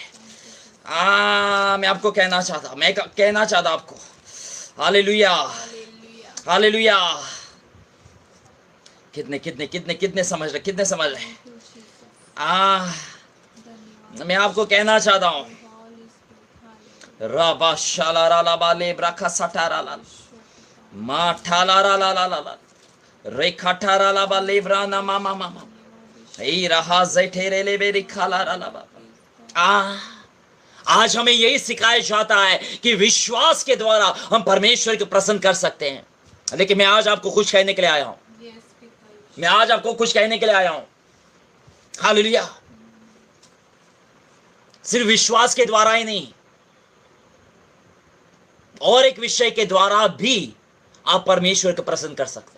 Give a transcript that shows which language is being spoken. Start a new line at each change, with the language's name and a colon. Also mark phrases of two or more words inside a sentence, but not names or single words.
Hindi: मैं आपको कहना चाहता आपको। हालेलुया, हालेलुया। कितने कितने कितने कितने समझ रहे? कितने समझ रहे? मैं आपको कहना चाहता हूं, रबा शाला ला बाले ब्राखा साठारा ला मा ठाला ला ला ला ला रेखा ठारा ला बाले ब्राना मामा मामा ई रहा जैठेरे ले बेरी खाला ला ला। आज हमें यही सिखाया जाता है कि विश्वास के द्वारा हम परमेश्वर को प्रसन्न कर सकते हैं। लेकिन मैं आज आपको कुछ कहने के लिए आया हूं। मैं आज आपको कुछ कहने के लिए आया हूं। हालेलुया। सिर्फ विश्वास के द्वारा ही नहीं, और एक विषय के द्वारा भी आप परमेश्वर को प्रसन्न कर सकते हैं।